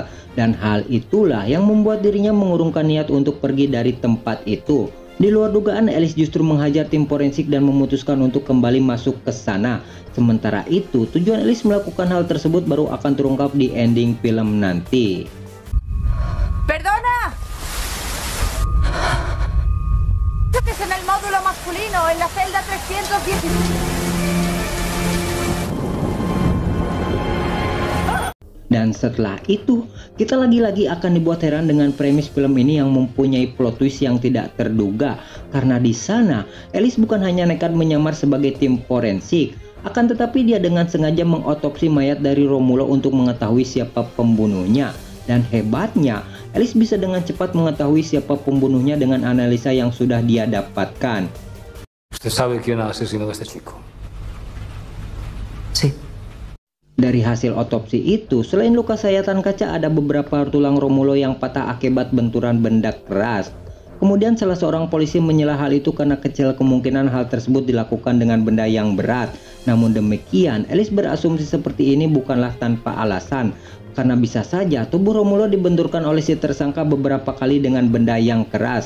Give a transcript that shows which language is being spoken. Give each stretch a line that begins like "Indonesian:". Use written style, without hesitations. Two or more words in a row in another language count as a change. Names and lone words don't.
Indonesian: Dan hal itulah yang membuat dirinya mengurungkan niat untuk pergi dari tempat itu. Di luar dugaan, Alice justru menghajar tim forensik dan memutuskan untuk kembali masuk ke sana. Sementara itu, tujuan Alice melakukan hal tersebut baru akan terungkap di ending film nanti.
Spanish: ¡Perdona! Es en el módulo masculino, en la celda 310.
Indonesian: Dan setelah itu, kita lagi-lagi akan dibuat heran dengan premis film ini yang mempunyai
English: plot twist
Indonesian: yang tidak terduga. Karena di sana, Alice bukan hanya nekat menyamar sebagai tim forensik, akan tetapi dia dengan sengaja mengotopsi mayat dari Romulo untuk mengetahui siapa pembunuhnya. Dan hebatnya, Alice bisa dengan cepat mengetahui siapa pembunuhnya dengan analisa yang sudah dia dapatkan.
Spanish: ¿Usted sabe quién asesinó a este chico? Sí.
Indonesian: Dari hasil otopsi itu, selain luka sayatan kaca, ada beberapa tulang Romulo yang patah akibat benturan benda keras. Kemudian salah seorang polisi menyela hal itu karena kecil kemungkinan hal tersebut dilakukan dengan benda yang berat. Namun demikian, Ellis berasumsi seperti ini bukanlah tanpa alasan, karena bisa saja tubuh Romulo dibenturkan oleh si tersangka beberapa kali dengan benda yang keras.